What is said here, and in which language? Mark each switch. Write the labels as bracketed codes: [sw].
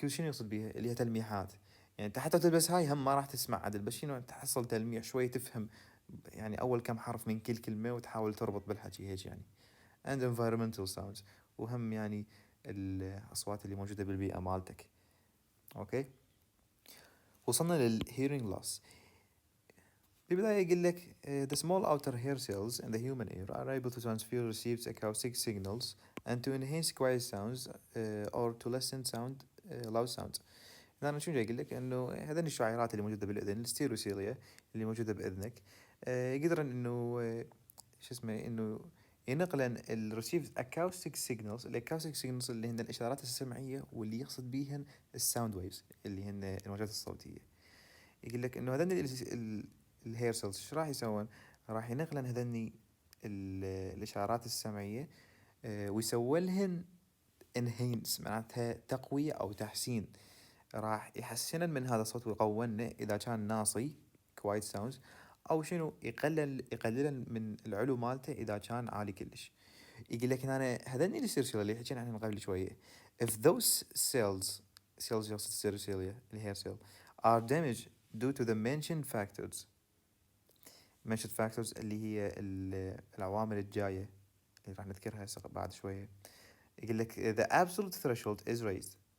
[ar] شنو يقصد بيها؟ اللي هي تلميحات. يعني انت حتى تلبس هاي هم ما راح تسمع عدل، بس شنو تحصل تلميح شوي تفهم يعني اول كم حرف من كل كلمة وتحاول تربط بالحكي هيك يعني. [en] and environmental sounds، [ar] وهم يعني الأصوات اللي موجودة بالبيئة مالتك. اوكي، وصلنا للhearing loss. بالبداية يقول لك [en] the small outer hair cells in the human ear are able to transfer received acoustic signals and to enhance quiet sounds or to lessen loud sounds. [ar] هنا شو جاي يقول لك انه هذين الشعيرات اللي موجودة بالاذن الستيروسيليا اللي موجودة باذنك يقدرن انه شو اسمه انه ينقلن الريسيفد اكاوستيك سيجنالز. الاكاوستيك سيجنالز اللي هن الاشارات السمعية واللي يقصد بيهن الساوند ويفز اللي هن الموجات الصوتية. يقول لك انه هذين الهير سيلز ايش راح يسوون؟ راح ينقلن هذني الاشارات السمعية ويسوي لهن انهينس، معناتها تقوية او تحسين. راح يحسن من هذا الصوت ويقونه اذا كان ناصي كوايت ساوندز، او شنو يقلل من العلو مالته اذا كان عالي كلش. يقول لك هنا هذني السيرسيلا اللي حكينا عنهم قبل شويه [en] if those cells [ar] يقصد السيرسيلا الهير سيل [en] are damaged due to the mentioned factors [ar] اللي هي العوامل الجايه اللي راح نذكرها بعد شويه. يقول لك [en] the absolute threshold is raised.